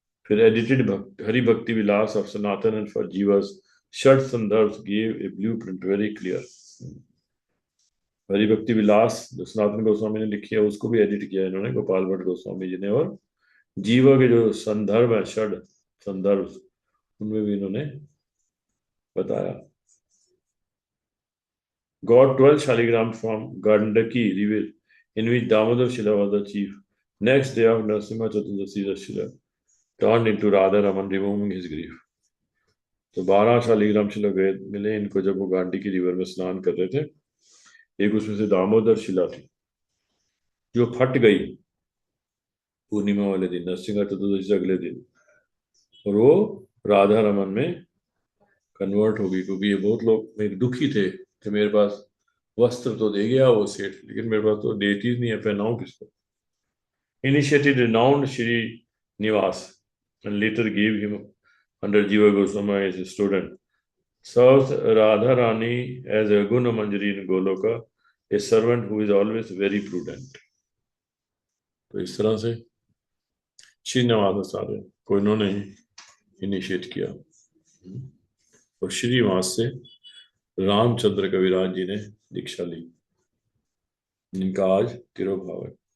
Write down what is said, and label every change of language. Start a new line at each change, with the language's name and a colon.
English: फिर edited Hari Bhakti Vilas of Sanatan and for Jiva's Shat Sandarbha give a blueprint very clear.
Hindi: Hari भक्ति विलास जो सनातन गोस्वामी ने लिखी है, उसको भी एडिट किया है इन्होंने, गोपाल भट्ट गोस्वामी जी ने। और जीव के जो संदर्भ है, षड संदर्भ, उनमें भी इन्होंने बताया।
English: Got 12 shaligrams from Gandaki river, in which Damodar Shila was the chief. Next day of Narasimha Chaturdasi, the Shila turned into Radha Raman, removing his grief.
Hindi: तो 12 शालीग्राम शिला गए मिले इनको जब वो गांडी की रिवर में स्नान कर रहे थे। एक उसमें से दामोदर शिला थी, जो फट गई पूर्णिमा वाले दिन, नरसिंह चतुर्दशी से अगले दिन, और वो राधा रमन में कन्वर्ट हो गई। क्योंकि ये बहुत लोग मेरे दुखी थे कि मेरे पास वस्त्र तो दे गया वो सेठ, लेकिन मेरे पास तो देती नहीं है, पहनाऊं किसको।
English: Initiated renowned Shri Nivas and later gave him under Jiva Goswami as a student. Serves Radha Rani as a Guna Manjari in Goloka, a servant who is always very prudent.
Hindi: तो इस तरह से श्रीनिवास आचार्य को इन्होंने इनिशिएट किया, और श्रीनिवास से रामचंद्र कविराज जी ने दीक्षा ली, जिनका आज तिरोभाव है।